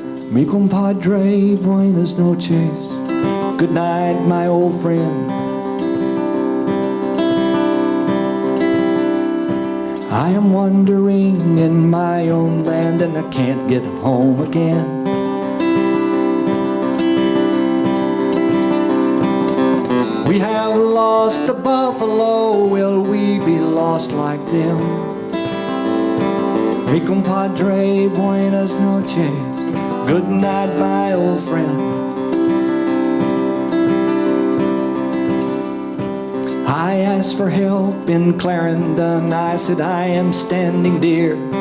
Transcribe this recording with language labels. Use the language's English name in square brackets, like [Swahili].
[Spanish] Mi compadre, buenas noches. [English] Good night, my old friend. I am wandering in my own land and I can't get home again. We have lost the buffalo, will we be lost like them? [Spanish] Mi compadre, buenas noches. [English] Good night, my old friend. I asked for help in Clarendon. I said, I am standing dear.